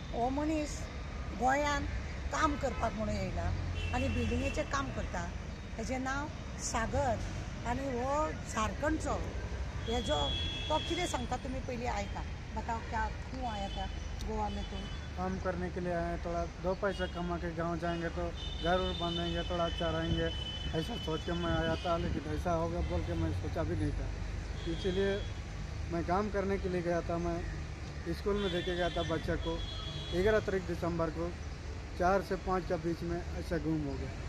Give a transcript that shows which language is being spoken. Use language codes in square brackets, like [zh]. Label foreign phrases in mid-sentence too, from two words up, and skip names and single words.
[kok] मनीस गोंयान काम करपाक म्हणून येयला आनी बिल्डिंगेचें काम करता। तेजें नांव सागर आनी हो झारखंडचो। हेजो तो कितें सांगता तुमी पयलीं आयका। [hi] बताओ क्या क्यों आया था गोवा में तुम? काम करने के लिए आए, थोड़ा दो पैसा कमा के गांव जाएंगे तो घर उर बांधेंगे, थोड़ा अच्छा रहेंगे, ऐसा सोच के मैं आया था। लेकिन ऐसा होगा बोल के मैं सोचा भी नहीं था, इसीलिए मैं काम करने के लिए गया था। मैं स्कूल में देके गया था बच्चे को 11 तारीख दिसंबर को 4 से 5 के बीच में ऐसा गुम हो गया।